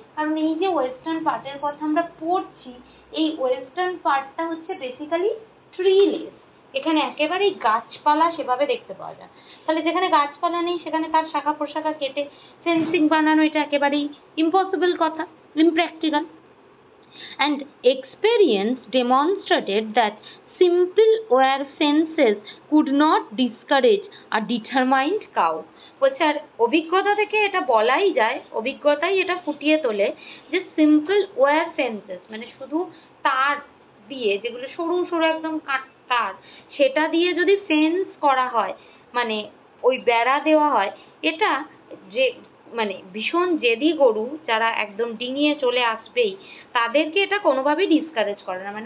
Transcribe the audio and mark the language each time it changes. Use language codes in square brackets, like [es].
[bn] কারণ এই যে ওয়েস্টার্ন পার্টের কথা আমরা পড়ছি, এই ওয়েস্টার্ন পার্টটা হচ্ছে বেসিক্যালি ট্রিলেস। এখানে একেবারেই গাছপালা সেভাবে দেখতে পাওয়া যায়। তাহলে যেখানে গাছপালা নেই, সেখানে তার শাখা প্রশাখা কেটে ফেন্সিং বানানো এটা একেবারেই ইম্পসিবল কথা, impractical. [en] And experience demonstrated that simple wire fences could not discourage a determined cow. [bn] বলছে আর অভিজ্ঞতা থেকে এটা বলাই যায়, অভিজ্ঞতাই এটা ফুটিয়ে তোলে যে [en] simple wire fences [bn] মানে শুধু তার দিয়ে, যেগুলো সরু সরু একদম তার, সেটা দিয়ে যদি ফেন্স করা হয়, ওই বেড়া দেওয়া হয়, এটা যে ভীষণ জেদি গরু যারা একদম ডিঙিয়ে চলে আসবেই, তাদেরকে এটা কোনোভাবেই ডিসকারেজ করে না।